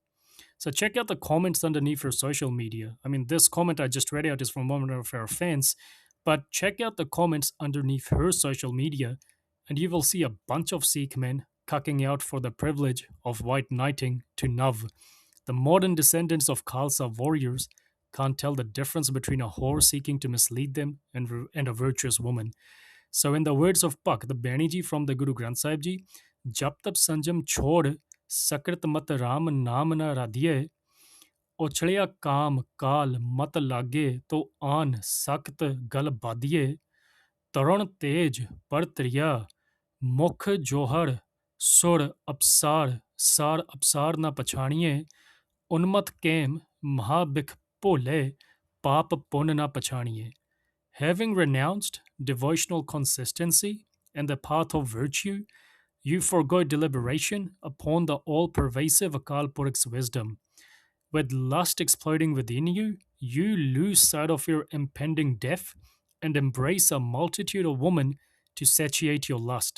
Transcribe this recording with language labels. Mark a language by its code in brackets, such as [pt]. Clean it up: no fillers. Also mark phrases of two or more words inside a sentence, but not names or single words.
[en] So check out the comments underneath her social media. I mean, this comment I just read out is from one of her fans, but check out the comments underneath her social media, and you will see a bunch of Sikh men cucking out for the privilege of white knighting to Nav. The modern descendants of Khalsa warriors can't tell the difference between a whore seeking to mislead them and a virtuous woman. So, in the words of Pak, the Baniji from the Guru Granth Sahib Ji, [pa] ਜਬ ਤਬ ਸੰਜਮ ਛੋੜ, ਸਕ੍ਰਿਤ ਮਤ ਰਾਮ ਨਾਮ ਨ ਰਾਧੀਏ, ਉਛਲਿਆ ਕਾਮ ਕਾਲ ਮਤ ਲਾਗੇ ਤੋ ਆਨ ਸਖ਼ਤ ਗਲ ਬਾਧਿਏ ਤਰੁਣ ਤੇਜ ਪਰ ਤ੍ਰਿਆ ਮੁਖ ਜੋਹਰ ਸੁਰ ਅਪਸਾਰ ਸਾਰ ਅਪਸਾਰ ਨ ਪਛਾਣਿਏ ਉਨਮਤ ਕੇਮ ਮਹਾਬਿਖ ਭੋਲੇ ਪਾਪ ਪੁਨ ਨ ਪਛਾਣਿਏ. [en] Having renounced devotional consistency and the path of virtue, you forgo deliberation upon the all-pervasive Akal Purakh's wisdom. With lust exploding within you, you lose sight of your impending death and embrace a multitude of women to satiate your lust.